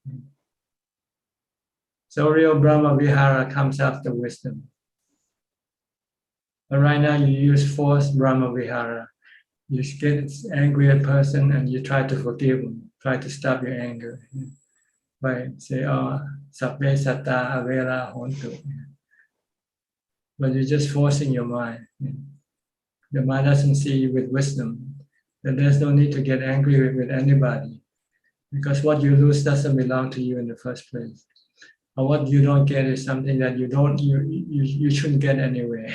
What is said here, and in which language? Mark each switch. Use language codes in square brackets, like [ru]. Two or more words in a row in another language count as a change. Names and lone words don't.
[en] So real Brahma Vihara comes after wisdom. But right now you use forced Brahma Vihara. You get angry at person and you try to forgive them, try to stop your anger. By say, [pi] oh, sabbe satta avela hontu. [en] But you're just forcing your mind. The mind doesn't see you with wisdom. Then there's no need to get angry with anybody, because what you lose doesn't belong to you in the first place. Or what you don't get is something that you shouldn't get anyway.